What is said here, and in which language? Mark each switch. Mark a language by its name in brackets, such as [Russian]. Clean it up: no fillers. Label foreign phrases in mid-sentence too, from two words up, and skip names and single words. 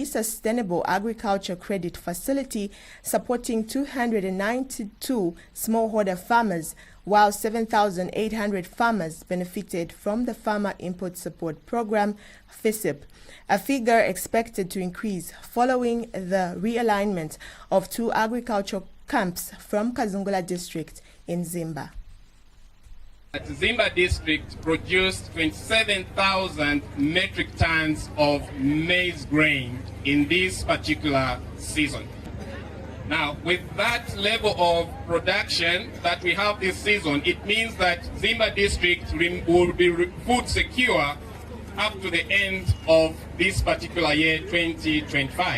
[English] Sustainable Agriculture Credit Facility, supporting 292 smallholder farmers, while 7,800 farmers benefited from the Farmer Input Support Program, FISIP, a figure expected to increase following the realignment of 2 agricultural camps from Kazungula district in Zambia. Zambia district produced 27,000 metric tons of maize grain in this particular season. Now, with that level of production that we have this season, it means that Zambia district will be food secure up to the end of this particular year, 2025.